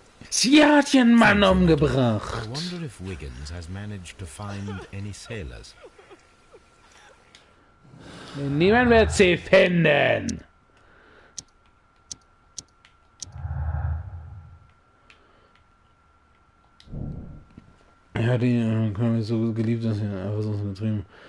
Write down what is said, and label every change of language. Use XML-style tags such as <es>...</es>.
<de>Sie hat ihren Mann umgebracht.</de> <en>I wonder if Wiggins has managed to find any sailors.</en> <de>Niemand wird sie finden. Ja, die haben mich so geliebt, dass sie einfach so getrieben.</de>